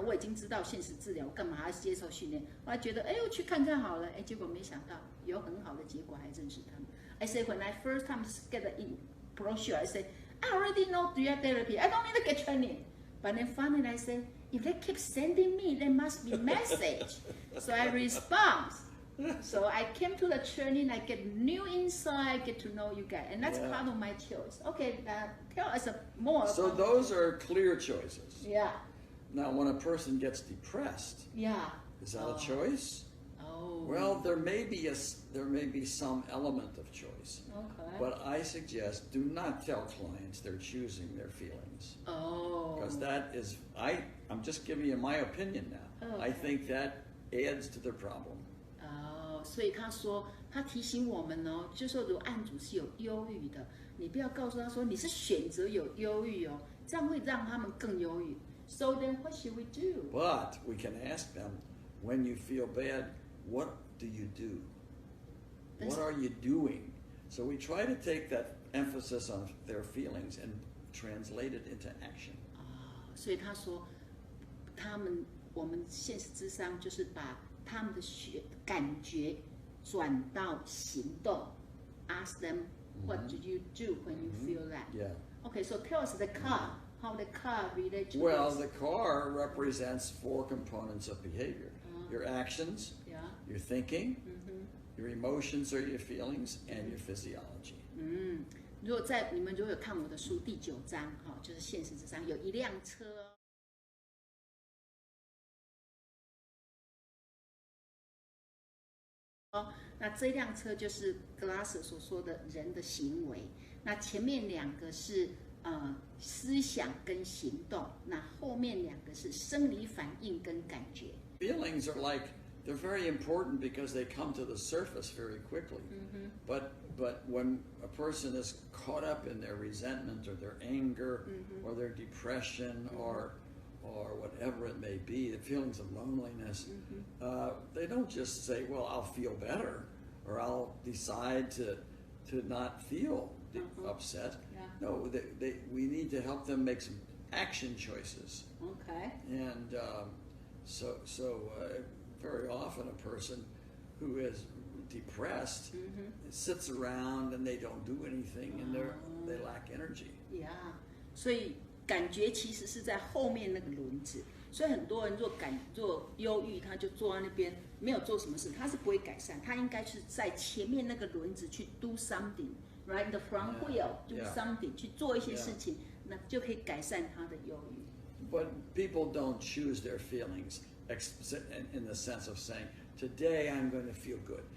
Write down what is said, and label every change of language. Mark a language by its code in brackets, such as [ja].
[zh] 我已经知道现实治疗，我干嘛还要接受训练？我还觉得，我去看看好了。结果没想到有很好的结果，还认识他们。 [en] I say when I first time get the brochure, I say I already know drug therapy. I don't need to get training. But then finally I say, if they keep sending me, there must be message. So I respond. So I came to the training, I get new insight, get to know you guys, and that's part of my choice. Okay, tell us more. So those are clear choices. Yeah. Now, when a person gets depressed, is that a choice? Well, there may be some element of choice. Okay. But I suggest do not tell clients they're choosing their feelings. Because that is, I'm just giving you my opinion now. I think that adds to the problem. [zh] 所以他说，他提醒我们哦，就说如果案主是有忧郁的，你不要告诉他说你是选择有忧郁哦，这样会让他们更忧郁。 [en] So then, what should we do? But we can ask them, when you feel bad, what do you do? What are you doing? So we try to take that emphasis on their feelings and translate it into action. [zh] 所以他说，我们现实智商就是把他们的感觉转到行动。 [en] Ask them, what do you do when you feel that? Yeah. Okay, so tell us the car. How the car relates to Well, this. the car represents 4 components of behavior. Your actions, your thinking, your emotions or your feelings, and your physiology. [zh] 如果你们如果有看我的书第9章，就是现实智商，有一辆车。那这辆车就是格拉瑟所说的人的行为，那前面2个是思想跟行动，那后面2个是生理反应跟感觉。 [en] Feelings are like, they're very important because they come to the surface very quickly. But when a person is caught up in their resentment or their anger or their depression or whatever it may be, the feelings of loneliness, they don't just say, well, I'll feel better or I'll decide to not feel upset. No, we need to help them make some action choices. Okay. And so very often a person who is depressed sits around and they don't do anything and they lack energy. Yeah. [zh] 所以感觉其实是在后面那个轮子，所以很多人若忧郁，他就坐在那边没有做什么事，他是不会改善，他应该是在前面那个轮子去 [en] do something, right? The front wheel do something [zh] 去做一些事情，那就可以改善他的忧郁。 [en] But people don't choose their feelings in the sense of saying, today I'm going to feel good.